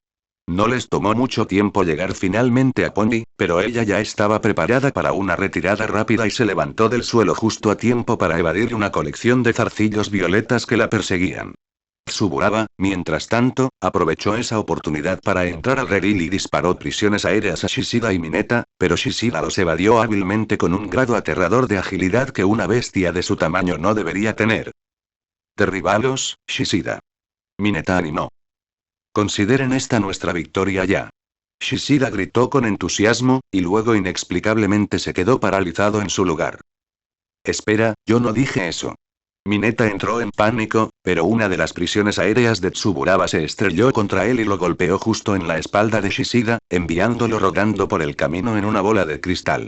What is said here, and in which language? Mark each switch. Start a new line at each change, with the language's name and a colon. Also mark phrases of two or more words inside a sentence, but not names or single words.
Spanish: No les tomó mucho tiempo llegar finalmente a Pongi, pero ella ya estaba preparada para una retirada rápida y se levantó del suelo justo a tiempo para evadir una colección de zarcillos violetas que la perseguían. Tsuburaba, mientras tanto, aprovechó esa oportunidad para entrar al redil y disparó prisiones aéreas a Shishida y Mineta, pero Shishida los evadió hábilmente con un grado aterrador de agilidad que una bestia de su tamaño no debería tener. Derribalos, Shishida. Mineta animó. Consideren esta nuestra victoria ya. Shishida gritó con entusiasmo, y luego inexplicablemente se quedó paralizado en su lugar. Espera, yo no dije eso. Mineta entró en pánico, pero una de las prisiones aéreas de Tsuburaba se estrelló contra él y lo golpeó justo en la espalda de Shishida, enviándolo rodando por el camino en una bola de cristal.